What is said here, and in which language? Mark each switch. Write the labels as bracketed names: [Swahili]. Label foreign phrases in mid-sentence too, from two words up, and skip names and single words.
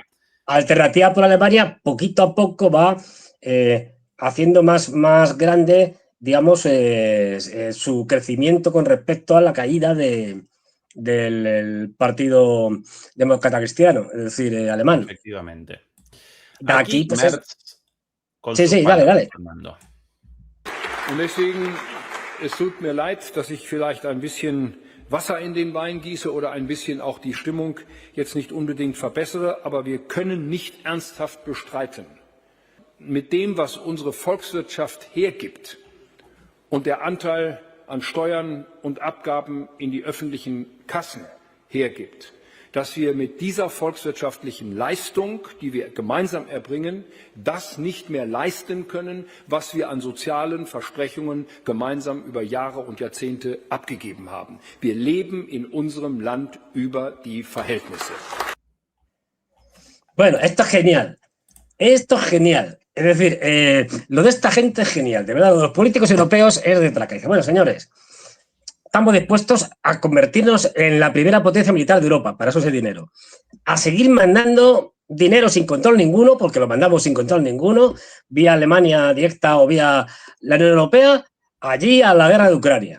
[Spanish] Alternativa por Alemania, poquito a poco va haciendo más grande, digamos, su crecimiento con respecto a la caída del Partido Demócrata Cristiano, es decir, alemán. Efectivamente. De aquí, pues Merz con sí, sus sí, palabras, dale. Fernando. [German] Und deswegen, es tut mir leid, dass ich vielleicht ein bisschen Wasser in den Wein gieße oder ein bisschen auch die Stimmung jetzt nicht unbedingt verbessere, aber wir können nicht ernsthaft bestreiten, mit dem, was unsere Volkswirtschaft hergibt und der Anteil an Steuern und Abgaben in die öffentlichen Kassen hergibt, dass wir mit dieser volkswirtschaftlichen Leistung, die wir gemeinsam erbringen, das nicht mehr leisten können, was wir an sozialen Versprechungen gemeinsam über Jahre und Jahrzehnte abgegeben haben. Wir leben in unserem Land über die Verhältnisse. [Spanish] Bueno, esto es genial. Esto es genial. Es decir, lo de esta gente es genial. De verdad, lo de los políticos europeos es de traca. Dice, bueno, señores, estamos dispuestos a convertirnos en la primera potencia militar de Europa, para eso es el dinero. A seguir mandando dinero sin control ninguno, porque lo mandamos sin control ninguno, vía Alemania directa o vía la Unión Europea, allí a la guerra de Ucrania.